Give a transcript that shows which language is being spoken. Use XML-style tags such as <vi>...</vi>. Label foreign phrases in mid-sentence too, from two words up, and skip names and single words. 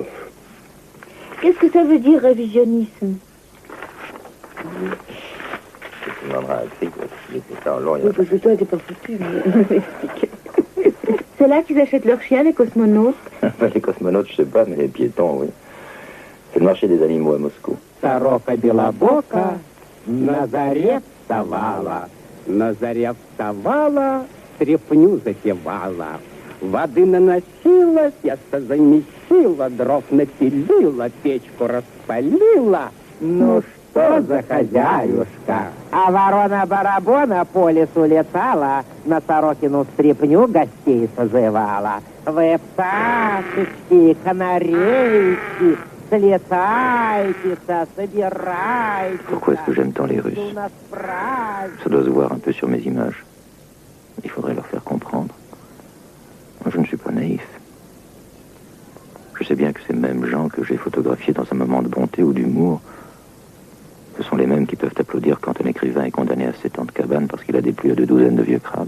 <fr>Qu'est-ce que ça veut dire, révisionnisme? Tu demanderas à Crick, il était en long, il y Oui, a... parce que toi, t'es pas foutu, mais c'est là qu'ils achètent leurs chiens, les cosmonautes. Les cosmonautes, je sais pas, mais les piétons, oui. C'est le marché des animaux à Moscou.</fr> <ru>Сорока белобока на заре вставала, на заре вставала, трепню запевала, воды наносила, тесто замесила, дров напилила, печку распалила. Ну что за хозяюшка? А ворона-барабона по лесу летала, на сорокину стряпню гостей созывала. Вы пташечки, канарейки, слетайте, собирайте.</ru> <fr>Pourquoi est-ce que j'aime tant les Russes? Ça doit se voir un peu sur mes images. Il faudrait leur faire comprendre. Moi, je ne suis pas naïf. Je sais bien que ces mêmes gens que j'ai photographiés dans un moment de bonté ou d'humour, ce sont les mêmes qui peuvent applaudir quand un écrivain est condamné à 7 ans de cabane parce qu'il a déplu à 2 douzaines de vieux crabes.</fr>